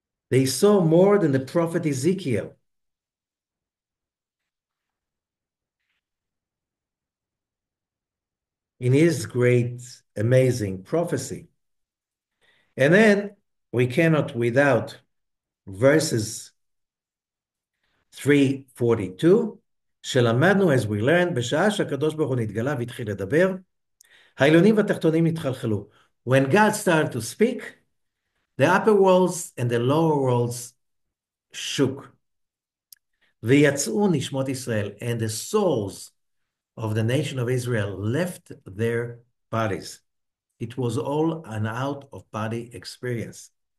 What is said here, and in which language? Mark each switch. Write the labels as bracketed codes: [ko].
[en] They saw more than the prophet Ezekiel. In his great, amazing prophecy. And then we cannot without verses 342, [he] שלמדנו, [en] as we learned, [he] בשעה שהקדוש ברוך הוא נתגלה והתחיל לדבר, העליונים והתחתונים התחלחלו. [en] When God started to speak, the upper worlds and the lower worlds shook. [he] ויצאו נשמות ישראל, [en] and the souls of the nation of Israel left their bodies. It was all an out-of-body experience.